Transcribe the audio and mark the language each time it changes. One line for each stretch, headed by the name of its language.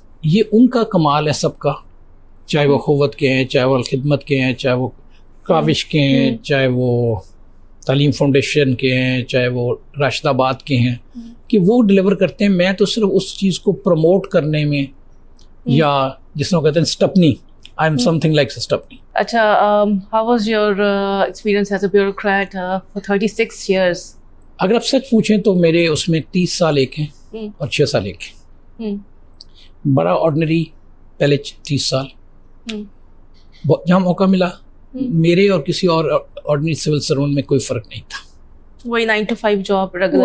Urdu: یہ ان کا کمال ہے سب کا, چاہے وہ اخوت کے ہیں, چاہے وہ الخدمت کے ہیں, چاہے وہ کاوش کے ہیں, چاہے وہ تعلیم فاؤنڈیشن کے ہیں, چاہے وہ راشد آباد کے ہیں, کہ وہ ڈلیور کرتے ہیں. میں تو صرف اس چیز کو پروموٹ کرنے میں, یا جس کو کہتے ہیں سٹپنی,
English: I am something like Stepney.
Urdu: اچھا,
English: how was your experience as a bureaucrat for 36 years?
Urdu: اگر آپ سچ پوچھیں تو میرے اس میں 30 سال ایک ہیں اور 6 سال ایک ہیں. بڑا آرڈنری پہلے 30 سال, جہاں موقع ملا میرے اور کسی اور آرڈنری سول سرونٹ میں کوئی فرق نہیں تھا. وہی 9 to 5 جاب, ریگولر